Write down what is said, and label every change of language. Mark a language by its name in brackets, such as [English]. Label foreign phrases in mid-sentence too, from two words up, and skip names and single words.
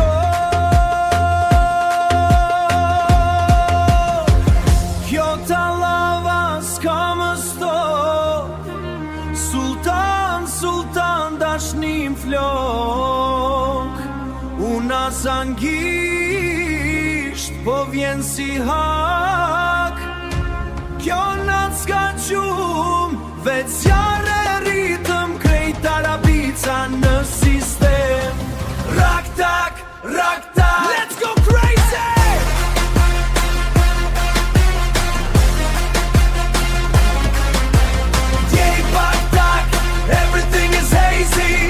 [Albanian] shok Kjo talava s'ka më stop Sultan, sultan dashnim flok Una zangisht po vjen si hak Kjo nat s'ka qum Veç zjarë e ritëm Krejt arabica në sistem Rak tak, [English] let's go crazy [Albanian] Djej bak tak, [English] everything is hazy